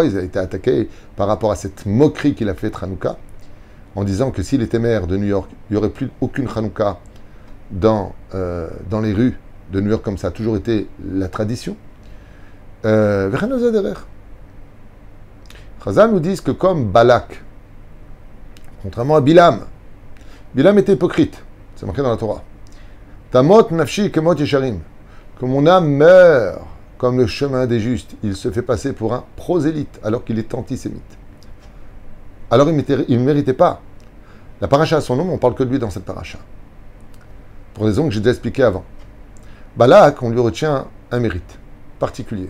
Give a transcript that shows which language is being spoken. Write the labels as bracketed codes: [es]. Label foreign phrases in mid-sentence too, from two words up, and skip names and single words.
[fr] Il a été attaqué par rapport à cette moquerie qu'il a fait de Hanouka, en disant que s'il était maire de New York, il n'y aurait plus aucune Hanouka dans les rues de New York, comme ça a toujours été la tradition. Chazal nous disent que comme Balak, contrairement à Bilam était hypocrite, c'est marqué dans la Torah. [he] תמות נפשי כמות ישרים, [fr] que mon âme meurt comme le chemin des justes. Il se fait passer pour un prosélyte alors qu'il est antisémite. Alors il ne méritait pas. La paracha a son nom, mais on ne parle que de lui dans cette paracha. Pour des raisons que j'ai déjà expliquées avant. Balak, on lui retient un mérite particulier.